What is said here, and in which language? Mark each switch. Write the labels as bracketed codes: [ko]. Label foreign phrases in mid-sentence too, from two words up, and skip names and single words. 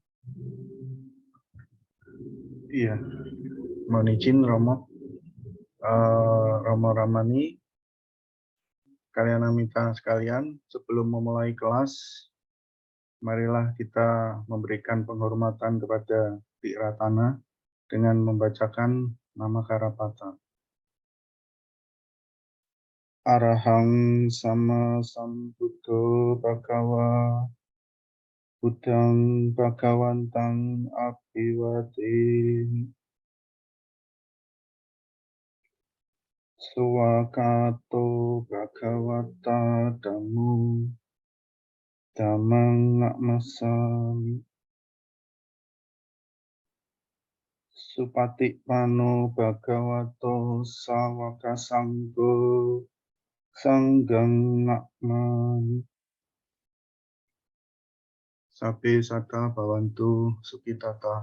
[id] Iya, mohon izin Romo. Romo Ramani, kalian Amita sekalian, sebelum memulai kelas, marilah kita memberikan penghormatan kepada Ti Ratana dengan membacakan nama Karapata. [pi] Arahang sama sambuddho bhagawa Buddhang bhagawantang abhiwademi Swakato bhagawata dhammo dhammang namassami Supatikpano bhagavato sawaka sanggo sanggang nakmani Sabe sata bawantu sukitata.